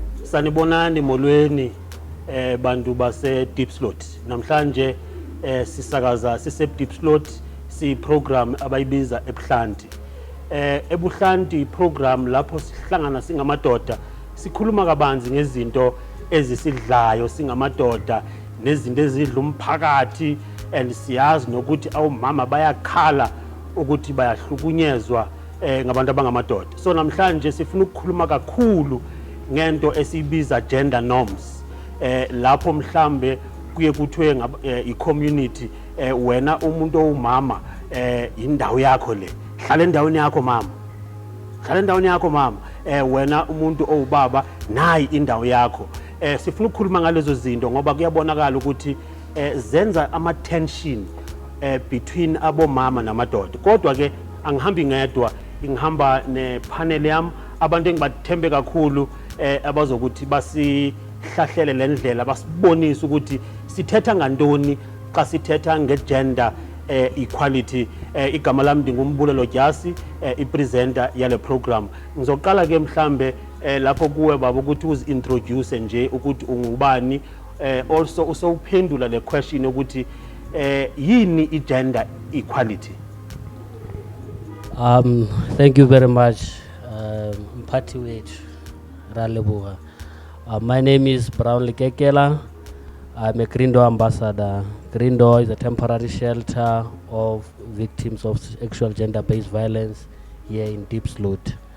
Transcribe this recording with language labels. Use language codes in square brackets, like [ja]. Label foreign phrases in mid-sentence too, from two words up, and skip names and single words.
[zu] Sanibonani molweni bantu base Deep Slot. Namhlanje sisakaza sise Deep Slot si program abayibiza Ebuhlanti. Ebuhlanti program lapho sihlangana singamadoda sikhuluma kabanzi ngezinto ezisidlayo singamadoda nezinto ezidla umphakathi and siyazi nokuthi awumama bayakhala ukuthi bayahlukunyezwa ngabantu abangamadoda. So namhlanje sifuna ukukhuluma kakhulu ngento esibiza [en] gender norms. [zu] Lapho mhlambe kuye kuthiwe i-community wena umuntu owumama indawo yakho le. Hlala endaweni yakho mama. Hlala endaweni yakho mama. Wena umuntu owubaba nayi indawo yakho. Sifuna ukukhuluma ngalezo zinto ngoba kuyabonakala ukuthi zenza ama [en] tension between [zu] abomama namadoda. Kodwa ke angihambi ngedwa, ngihamba ne panel yami abantu engibathembe kakhulu abazokuthi basihlahlele lendlela basibonisa ukuthi [xh] sithetha ngantoni xa sithetha [en] ngegender equality. [zu] Igama lami ndingumbulelo Jasi, ipresenter yale program. Ngizoqala ke mhlambe lapho kuwe baba ukuthi uzintroduce nje ukuthi ungubani, also usawuphendula le question ukuthi yini igender equality. [en] Thank you very much, [zu] Mphathi wethu Ralebuga. [en] My name is Brownlee Kekela. I'm a Grindo ambassador. Grindo is a temporary shelter of victims of sexual gender-based violence here in Deep Slot.